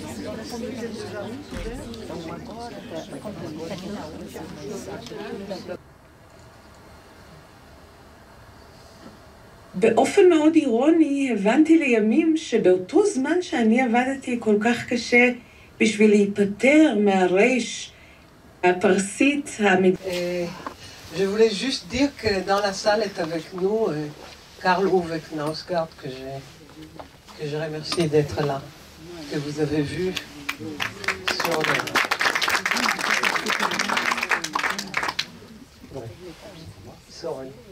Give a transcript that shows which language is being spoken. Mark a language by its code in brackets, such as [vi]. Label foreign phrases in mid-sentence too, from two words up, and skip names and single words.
[he] באופן מאוד אירוני הבנתי לימים שבאותו זמן שאני עבדתי כל כך קשה בשביל להיפטר מהרייש הפרסית [fr] Je voulais juste dire que dans la salle est avec nous Karl Uwe Knausgaard, que je remercie d'être là, que vous avez vu sur le... Sorry.